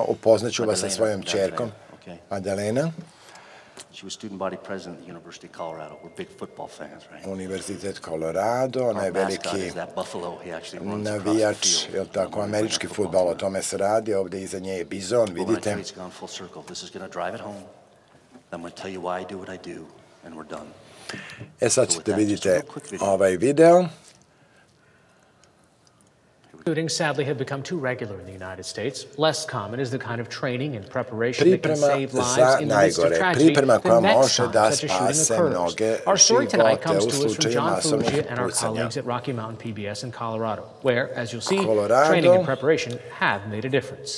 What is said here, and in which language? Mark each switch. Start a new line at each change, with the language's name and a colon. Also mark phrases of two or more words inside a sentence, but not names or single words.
Serbian: Upoznaću vas sa svojom ćerkom, Madalena. Univerzitet Colorado, ona je veliki navijač, je li tako, američki fudbal, o tome se radi, ovde iza nje je bizon, vidite. Sad ćete vidite ovaj video.
English: Shootings sadly have become too regular in the United States. Less common is the kind of training and preparation that can save lives in the midst of tragedy the next time such a shooting occurs. Our story tonight comes to us from John Fugia and our colleagues at Rocky Mountain PBS in Colorado, where, as you'll see, training and preparation have made a difference.